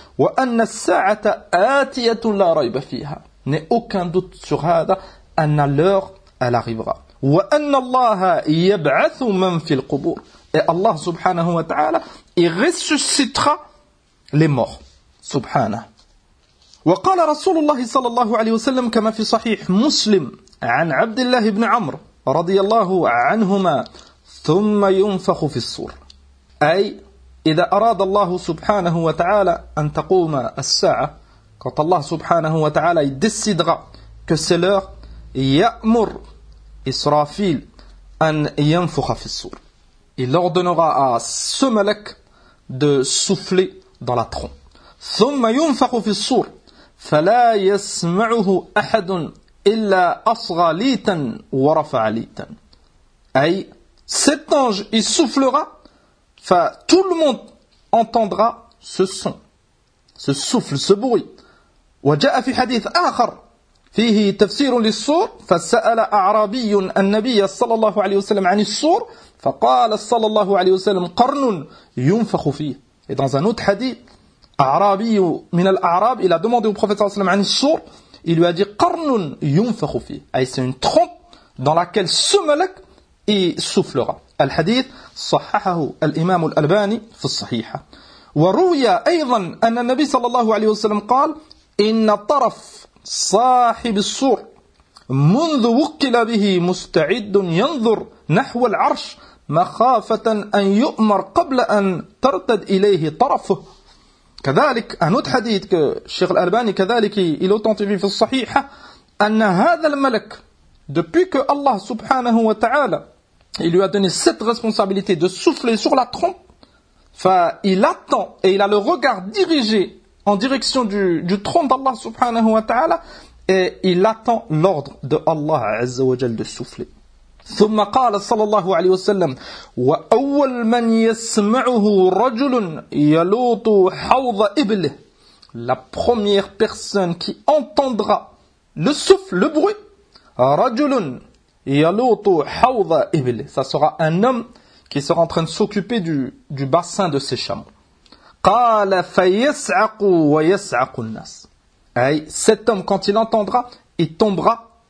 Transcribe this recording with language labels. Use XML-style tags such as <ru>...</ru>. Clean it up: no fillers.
<ar>وَأَنَّ السَّاعَةَ آتِيَةٌ لَا رَيْبَ فِيهَا.</ar> <fr>N'aie aucun doute sur هذا. أَنَّ l'heure elle arrivera.</fr> <ar>وَأَنَّ اللَّهَ يَبْعَثُ مَنْ فِي الْقُبُورِ.</ar> <fr>Et Allah سُبْحَانَهُ وَتَعَالَى il ressuscitera les morts.</fr> <ar>سُبْحَانَهُ. وقال رسول الله صلى الله عليه وسلم كما في صحيح مسلم عن عبد الله بن عمرو رضي الله عنهما ثم ينفخ في الصور. أي إذا أراد الله سبحانه وتعالى أن تقوم الساعة قال الله سبحانه وتعالى يدسدغ كسلر يأمر إسرافيل أن ينفخ في الصور.</ar> <fr>Il ordonnera à ce ملك de souffler dans la trompe.</fr> <ar>ثم ينفخ في الصور فَلَا يَسْمَعُهُ أَحَدٌ إِلَّا أَصْغَى لِيْتًا وَرَفَعَ لِيْتًا.</ar> <fr>Aïe, cet ange, il soufflera, tout le monde entendra ce son, ce souffle, ce bruit.</fr> <ar>وَجَاءَ فِي حَدِيثْ آخر فِيهِ تَفْسِيرٌ لِلصُّورِ فَسَأَلَ أَعْرَابِيٌ النَّبِيَ صَلَى اللَّهُ عَلَيْهُ وَسَلَمْ عَنِ الصُّورِ فَقَالَ صَلَى اللَّهُ عَلَيْهُ وَسَلَمْ قَرْنٌ يُنْفَخُ فِيهِ.</ar> <fr>Et dans un autre hadith,</fr> <ar>أعرابي من الأعراب</ar> <fr>il a demandé au prophète صلى الله عليه وسلم</fr> <ar>عن الصور.</ar> <fr>Il lui a dit</fr> <ar>قرن ينفخ فيه.</ar> <fr>Aïe, c'est une trompe dans laquelle ce ملك y soufflera.</fr> <ar>الحديث صححه الإمام الألباني في الصحيحة. وروي أيضا أن النبي صلى الله عليه وسلم قال إن طرف صاحب الصور منذ وكل به مستعد ينظر نحو العرش مخافة أن يؤمر قبل أن ترتد إليه طرفه.</ar> <fr>كذلك un autre hadith que Cheikh Al-Albani كذلك il authentifie في الصحيحة</fr> <ar>أن هذا الملك</ar> <fr>depuis que Allah سبحانه وتعالى il lui a donné cette responsabilité de souffler sur la trompe il attend et il a le regard dirigé en direction du trône d'Allah سبحانه وتعالى et il attend l'ordre de Allah عز وجل de souffler.</fr> <ar>ثم قال صلى الله عليه وسلم وأول من يسمعه رجل يلوط حوض إبله.</ar> <fr>La première personne qui entendra le souffle, le bruit,</fr> <ar>رجل يلوط حوض إبله.</ar> <fr>Ça sera un homme qui sera en train de s'occuper du bassin de ses chameaux.</fr> <ar>قال فيسعق ويسعق الناس.</ar> <fr>Cet homme quand il entendra, il tombera</fr>